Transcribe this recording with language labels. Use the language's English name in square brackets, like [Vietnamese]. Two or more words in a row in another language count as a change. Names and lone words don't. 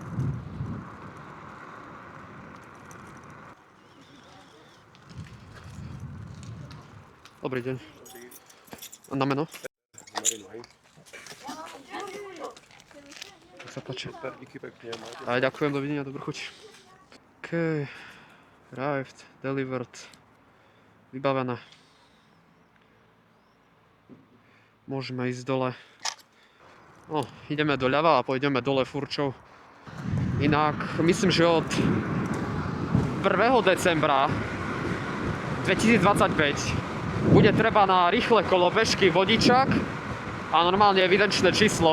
[Slovak] Dobrý deň. A na meno? Nech sa páči. Aj ďakujem, dovidenia, dobrú chuť. [English] OK. Arrived, delivered. [Slovak] Vybavené. Môžeme ísť dole. No, ideme doľava a pôjdeme dole furčou. Inak, myslím, že od 1. decembra 2025 bude treba na rýchle kolobežky vodičák a normálne evidenčné číslo.